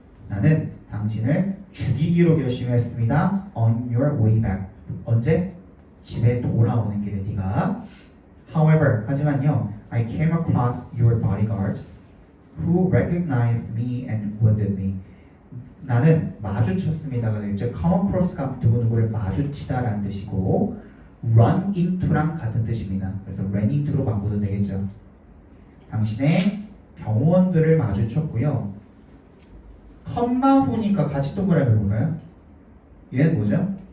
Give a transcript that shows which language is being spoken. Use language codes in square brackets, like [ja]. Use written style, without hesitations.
[ko] 나는 당신을 죽이기로 결심했습니다. [en] On your way back. [ko] 언제? 집에 돌아오는 길에 네가. [en] However, [ko] 하지만요, [en] I came across your bodyguard who recognized me and wounded me. [ko] 나는 마주쳤습니다가 되겠죠. come across가 누구누구를 마주치다라는 뜻이고 run into랑 같은 뜻입니다. 그래서 ran into로 바꿔도 되겠죠. 당신의 병원들을 마주쳤고요. 컴마 후니까 같이 동그라미 볼까요? 얘는 뭐죠?